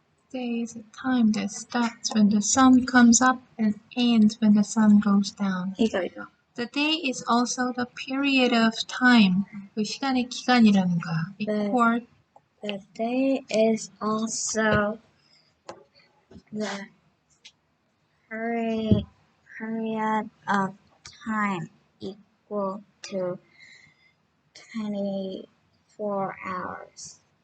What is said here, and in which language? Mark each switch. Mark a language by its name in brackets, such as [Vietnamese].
[English] Day is a time that starts when the sun comes up and ends when the sun goes down. [Korean] 이거. [English] The day is also the period of time. [Korean] 그 시간의 기간이라는 거야. [English] The day is also the period of time equal to 24 hours.